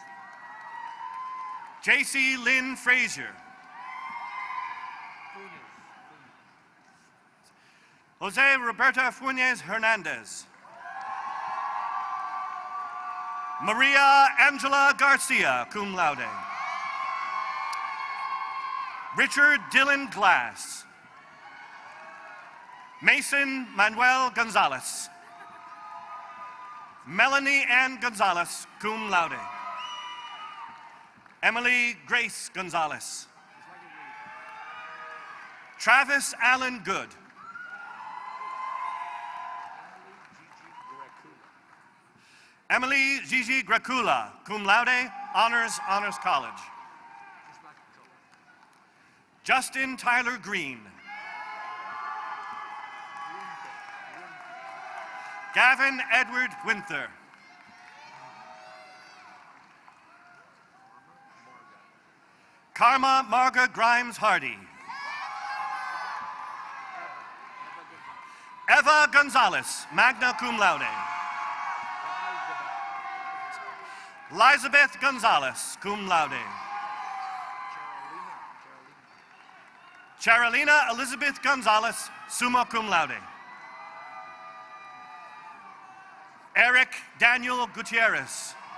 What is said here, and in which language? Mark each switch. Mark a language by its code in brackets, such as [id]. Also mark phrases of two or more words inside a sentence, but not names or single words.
[en] J.C. Lynn Frazier. Jose Roberta Funes Hernandez. Maria Angela Garcia, [la] cum laude. [en] Richard Dylan Glass. Mason Manuel Gonzalez. Melanie Ann Gonzalez, [la] cum laude. [en] Emily Grace Gonzalez. Travis Allen Good. Emily Gigi Gracula, [la] cum laude, [en] Honors College. Justin Tyler Green. Gavin Edward Winther. Karma Marga Grimes Hardy. Eva Gonzalez, [la] magna cum laude. [en] Elizabeth Gonzalez, [la] cum laude. [en] Charolina Elizabeth Gonzalez, [la] summa cum laude. [en] Eric Daniel Gutierrez.